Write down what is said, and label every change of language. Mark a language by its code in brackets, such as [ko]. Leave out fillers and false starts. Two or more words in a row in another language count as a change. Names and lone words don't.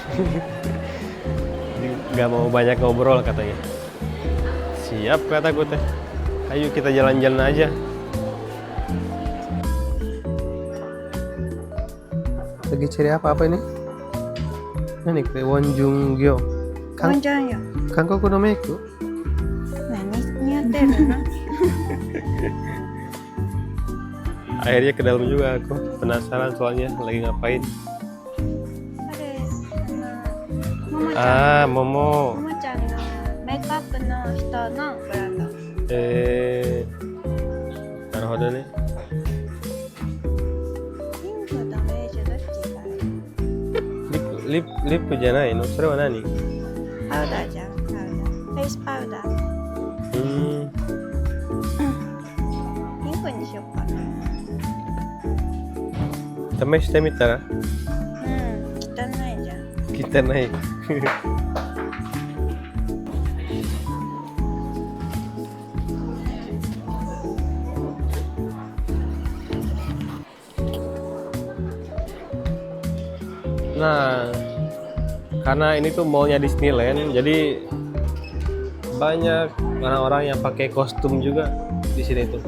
[id] Nggak mau banyak ngobrol katanya. Siap kataku teh. Ayo kita jalan-jalan aja. Lagi cari apa ini? Nani kayak Wonjunggyo. [ja] ワンちゃんよ。韓国のメイク. 何やってるの？ [id] Akhirnya ke dalam juga aku. Penasaran soalnya lagi ngapain. [ja] あれ、もも Ah, Momo. ちゃんのメイクアップの人のブランド。なるほどね。ピンクとベージュどっちがいい？リップじゃないの？それは何？パウダーじゃん、パウダー。フェイスパウダー。ピンクにしようかな。試してみたら？うん、汚いじゃん。 [id] 汚い。Nah, karena ini tuh mallnya Disneyland, jadi banyak orang-orang yang pakai kostum juga di sini tuh.